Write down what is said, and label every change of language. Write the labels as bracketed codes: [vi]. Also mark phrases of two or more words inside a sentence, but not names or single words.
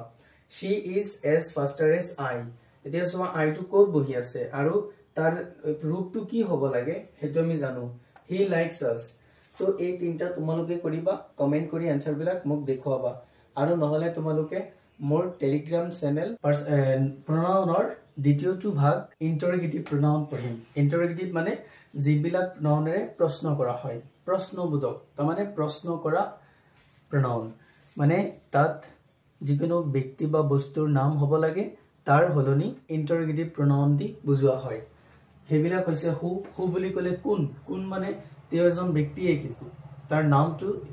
[en] she is as faster as I [as] এতিয়া সোৱা I টু কোড বহি আছে আৰু তাৰ ৰূপটো কি হ'ব লাগে হেতু আমি জানো [en] he likes us [as] তো এই তিনটা তোমালোকে কৰিবা কমেন্ট কৰি আনসাৰ বিলাক মোক দেখুৱাবা আৰু নহলে তোমালোকে মোৰ [en] Telegram channel [as] pronounৰ দ্বিতীয়টো ভাগ [en] interrogative pronoun [as] পঢ়িম ইন্টাৰোগেটিভ মানে যিবিলাক pronounৰে প্ৰশ্ন কৰা হয় প্ৰশ্নবোধক তাৰ মানে প্ৰশ্ন কৰা pronoun মানে তাত যিকোনো ব্যক্তি বা বস্তুৰ নাম হ'ব লাগে তাৰ হলনি [en] interrogative pronoun [as] দি বুজোৱা হয় হেবিলাক হৈছে হু বুলি কলে কোন মানে তেওঁ এজন ব্যক্তিয়ে কিন্তু তাৰ নামটো